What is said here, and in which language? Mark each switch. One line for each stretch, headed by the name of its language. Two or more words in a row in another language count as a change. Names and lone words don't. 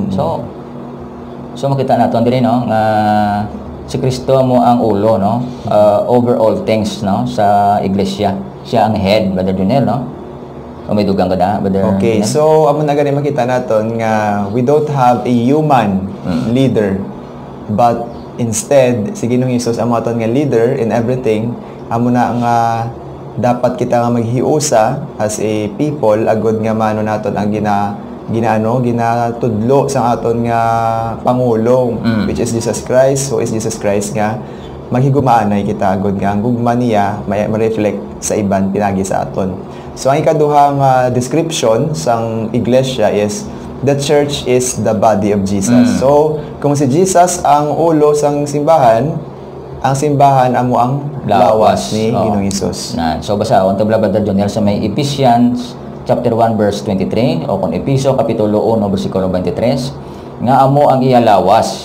Hiligaynon: So makita naton diri, no, nga si Kristo mo ang ulo, no,
English: over all things,
Hiligaynon: no, sa iglesia. Siya ang head, Brother Junel, no. O may dugang ka na, Brother Okay, Junel? so amo na gani makita naton nga
English: we don't have a human leader, but instead
Hiligaynon: si Ginoong Hesus amo aton nga
English: leader in everything.
Hiligaynon: Amo na nga dapat kita nga maghiusa
English: as a people
Hiligaynon: agud nga mano naton ang ginatudlo sa aton nga pangulo,
English: which is Jesus Christ.
Hiligaynon: So is Jesus Christ nga maghigumaanay kita agud nga ang gugma niya ma-reflect sa iban pinagi sa aton. So ang ikaduhang description sang iglesia is
English: the church is the body of Jesus.
Hiligaynon: So kung si Jesus ang ulo sang simbahan, ang simbahan amo ang lawas ni Ginoong Hesus. So basahon to Brother Junel sa may Ephesians
English: chapter 1 verse 23
Hiligaynon: o kung Episo kapitulo 1 bersikulo 23 nga amo ang iya lawas.